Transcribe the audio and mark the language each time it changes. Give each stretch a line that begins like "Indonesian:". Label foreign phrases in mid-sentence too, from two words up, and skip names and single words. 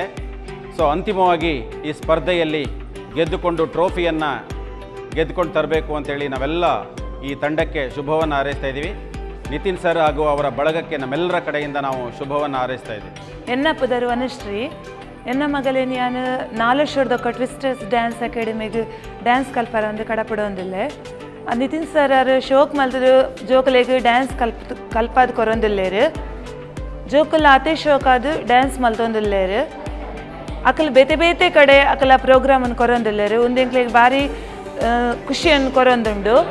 Kannada: ಸೊ ಅಂತಿಮವಾಗಿ ಈ ಸ್ಪರ್ಧೆಯಲ್ಲಿ ಗೆದ್ದುಕೊಂಡು ಟ್ರೋಫಿಯನ್ನು ಗೆದ್ದುಕೊಂಡು ತರಬೇಕು ಅಂತೇಳಿ ನಾವೆಲ್ಲ ಈ ತಂಡಕ್ಕೆ ಶುಭವನ್ನು ಹಾರೈಸ್ತಾ ಇದ್ದೀವಿ. ನಿತಿನ್ ಸರ್ ಹಾಗೂ ಅವರ ಬಳಗಕ್ಕೆ ನಮ್ಮೆಲ್ಲರ ಕಡೆಯಿಂದ ನಾವು ಶುಭವನ್ನು ಹಾರೈಸ್ತಾ ಇದ್ದೀವಿ.
Tulu: ಎನ್ನ ಪುದರು ಅನುಶ್ರೀ ಎನ್ನ ಮಗಳೇ ನಾನು 4 ವರ್ಷದೊಕ್ಕ ಟ್ವಿಸ್ಟರ್ಸ್ ಡ್ಯಾನ್ಸ್ ಅಕಾಡೆಮಿಗೆ ಡ್ಯಾನ್ಸ್ ಕಲ್ಪಾರ ಒಂದು ಕಡಪಡೊಂದಿಲ್ಲ. ನಿತಿನ್ ಸರ್ ಅವರು ಶೋಕ್ ಮಲ್ತರು ಜೋಕಲೆಗೆ ಡ್ಯಾನ್ಸ್ ಕಲ್ಪಾದ ಕೊರೊಂದಿಲ್ಲೇರು, ಜೋಕಲ್ಲ ಅತಿ ಶೋಕ್ ಅದು ಡ್ಯಾನ್ಸ್ ಮಲ್ತೊಂದಿಲ್ಲೇರು. ಅಕಲ್ ಬೇತೆ ಕಡೆ ಅಕಲ ಪ್ರೋಗ್ರಾಮನ್ನು ಕೊರೊಂದಿಲ್ಲೇರು. ಒಂದೆಂಕ್ಲಿಗೆ ಭಾರಿ ಖುಷಿಯನ್ನು ಕೊರೊಂದುಂಡು.